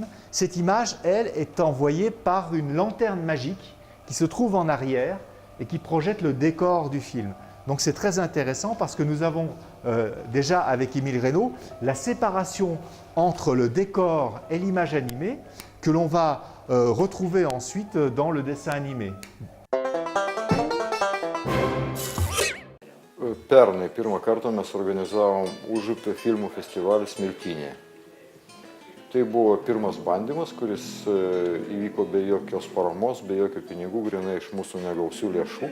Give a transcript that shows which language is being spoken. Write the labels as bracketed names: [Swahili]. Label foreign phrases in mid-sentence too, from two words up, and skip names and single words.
[French] Cette image, elle, est envoyée par une lanterne magique qui se trouve en arrière et qui projette le décor du film. Donc c'est très intéressant parce que nous avons déjà avec Émile Reynaud la séparation entre le décor et l'image animée que l'on va retrouver ensuite dans le dessin animé. [Lithuanian] Pernai pirmą kartą mes organizavom Užupio filmų festivalį Smiltynėje. Tai buvo pirmas bandymas, kuris įvyko be jokios paramos, be jokių pinigų, grynai iš mūsų negausių lėšų.